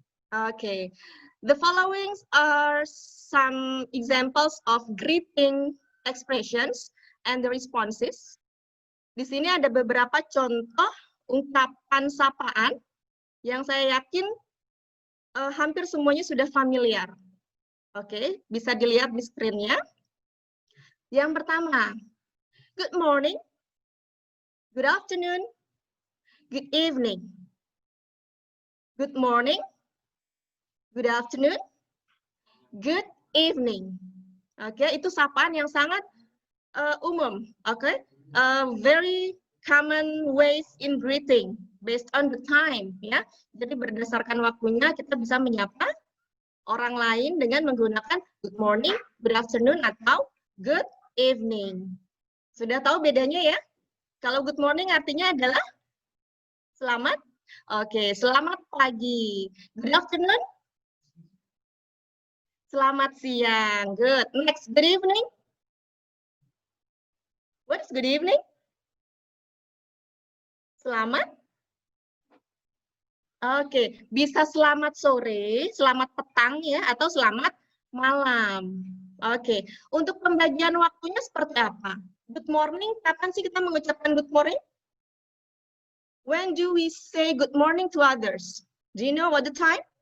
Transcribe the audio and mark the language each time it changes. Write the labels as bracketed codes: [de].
[en] Okay, the following are some examples of greeting expressions and the responses. [id] Di sini ada beberapa contoh ungkapan sapaan yang saya yakin hampir semuanya sudah familiar. Oke, bisa dilihat di screen-nya. Yang pertama, [en] good morning, good afternoon, good evening. Good morning, good afternoon, good evening. [id] Oke, itu sapaan yang sangat umum. [en] Oke, very common ways in greeting based on the time. [id] Ya, jadi berdasarkan waktunya kita bisa menyapa orang lain dengan menggunakan [en] good morning, good afternoon, [id] atau [en] good evening. [id] Sudah tahu bedanya ya? Kalau [en] good morning [id] artinya adalah selamat. Oke, selamat pagi. [en] Good afternoon. [id] Selamat siang. [en] Good. Next, good evening. What's good evening? [id] Selamat. Oke, bisa selamat sore, selamat petang ya, atau selamat malam. Oke, untuk pembagian waktunya seperti apa? [en] Good morning, [id] kapan sih kita mengucapkan [en] good morning? When do we say good morning to others? Do you know what the time?